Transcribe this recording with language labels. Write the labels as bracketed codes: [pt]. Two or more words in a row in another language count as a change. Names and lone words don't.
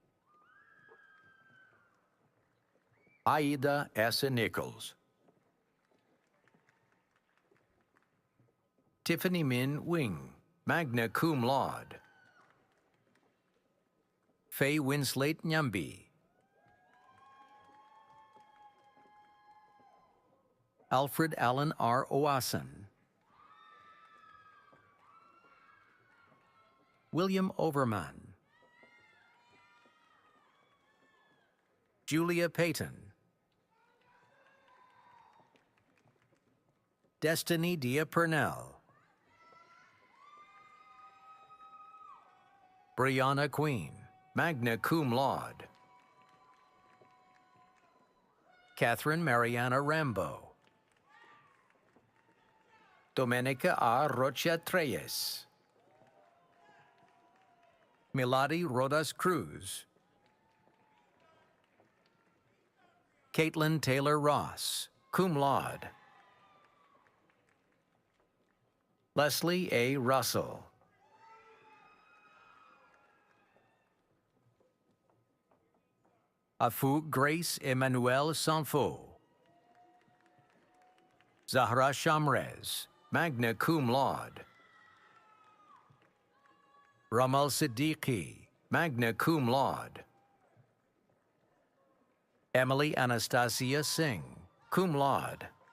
[en] Aida S. Nichols. Tiffany Min Wing, [la] magna cum laude. [en] Faye Winslate Nyambi. Alfred Allen R. Oasen. William Overman. Julia Payton. Destiny Dia Purnell. Brianna Queen, [la] magna cum laude. [en] Catherine Mariana Rambo. Domenica A. Rocha Treyes. Milady Rodas Cruz. Caitlin Taylor Ross, [la] cum laude. [en] Leslie A. Russell. Afu Grace Emmanuel Sanfo. Zahra Shamrez, [la] magna cum laude. [en] Ramal Siddiqui, [la] magna cum laude. [en] Emily Anastasia Singh, [la] cum laude.